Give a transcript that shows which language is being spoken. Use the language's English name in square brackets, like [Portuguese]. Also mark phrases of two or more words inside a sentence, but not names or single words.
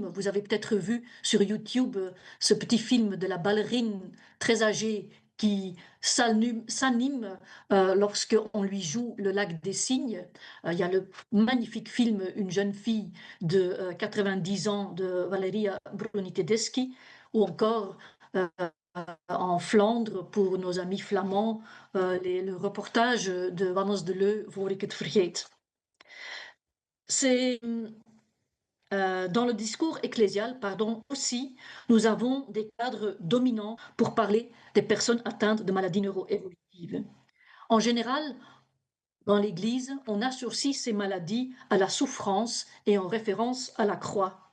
[French] Vous avez peut-être vu sur YouTube ce petit film de la ballerine très âgée qui s'anime lorsqu'on lui joue le lac des cygnes. Il y a le magnifique film Une jeune fille de 90 ans de Valeria Bruni Tedeschi, ou encore en Flandre pour nos amis flamands, le reportage de Wannes de Leu, Voor ik het vergeet. C'est dans le discours ecclésial, pardon, aussi, nous avons des cadres dominants pour parler des personnes atteintes de maladies neuroévolutives. En général, dans l'Église, on associe ces maladies à la souffrance et en référence à la croix.